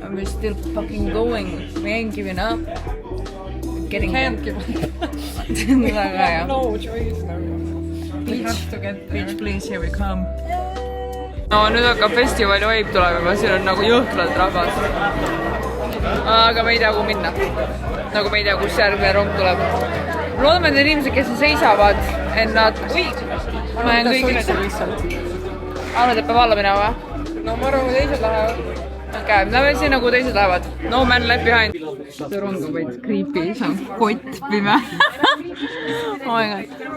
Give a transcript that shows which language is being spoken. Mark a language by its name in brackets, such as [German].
[English] And we're still fucking going. We ain't giving up. We're getting Can't give up. [Estonian] Väga hea. [English] No choice. Beach, please, here we come. [Estonian] No nüüd hakkab festivali vibe tuleb juba, siin on nagu jõhkralt rahvas. Aga me ei tea, kuhu minna. Nagu me ei tea, kus järgmine rong tuleb. Loodame, et need inimesed, kes seisavad, et nad... Ma olen kõik lihtsalt. Arvad, et peab alla minema või? No ma arvan, kui teised lähevad. Okay, lähme siin nagu teised lähevad. [English] No man left behind. [Estonian] See rong on veits creepy, see on kott pime. [English] Oh my god.